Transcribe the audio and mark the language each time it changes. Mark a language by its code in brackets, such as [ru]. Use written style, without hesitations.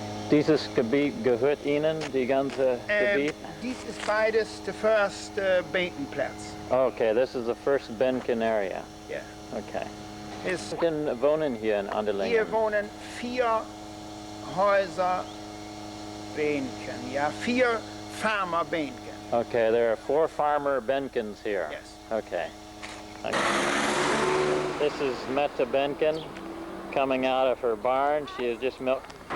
[de] Dieses Gebiet gehört Ihnen, die ganze Gebiet? Dies ist beides der erste Behnkenplatz. [en] Okay, this is the first Behnken area. [de] Ja. [en] Okay. [de] Ist Behnken wohnen hier in Anderlingen. Hier wohnen 4 Häuser Behnken, ja, 4 Farmer Behnken. [en] Okay, there are 4 farmer Behnkens here. Yes. Okay. This is Mette Behnken coming out of her barn. She has just milked.